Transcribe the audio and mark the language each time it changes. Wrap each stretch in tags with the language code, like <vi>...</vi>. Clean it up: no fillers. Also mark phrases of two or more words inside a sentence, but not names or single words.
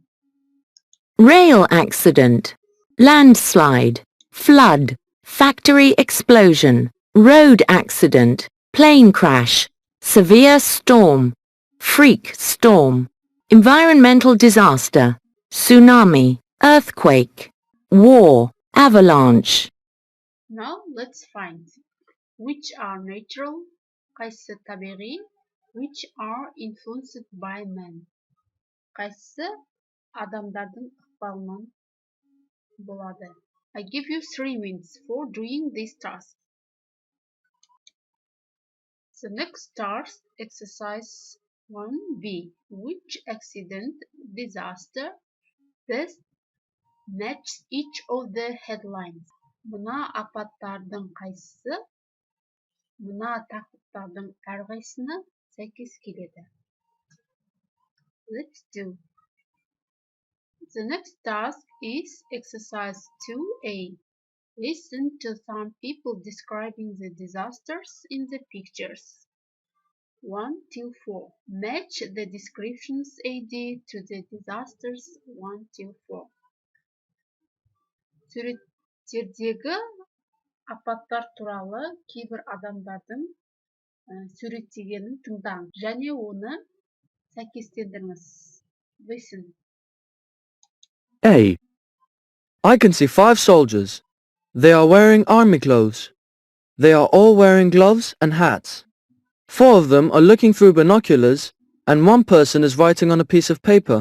<en>Rail accident, landslide, flood, factory explosion, road accident, plane crash, severe storm, freak storm, environmental disaster, tsunami, earthquake, war, avalanche. Now let's find which are natural,</en> <kk>qaysi табиғи,</kk> <en>which are influenced by man.</en> <kk>Qaysi адамдардың ықпалынан болады.</kk> <en>I give you 3 minutes for doing this task. The next task, exercise 1B. Which accident, disaster best match each of the headlines?</en> <kk>Мына апаттардың қайсысы мына тақырыптардың әрқайсысына сәйкес келеді.</kk> <en>Let's do. The next task is exercise 2A. Listen to some people describing the disasters in the pictures. 1 till 4. Match the descriptions AD to the disasters 1 till 4.</en> <kk>Суреттердегі апаттар туралы кейбір адамдардың суреттегенін тыңдаңыз және оны сәйкестендіріңіз.</kk> <en>Listen. A. I can see 5 soldiers. They are wearing army clothes. They are all wearing gloves and hats. 4 of them are looking through binoculars, and 1 person is writing on a piece of paper.</en>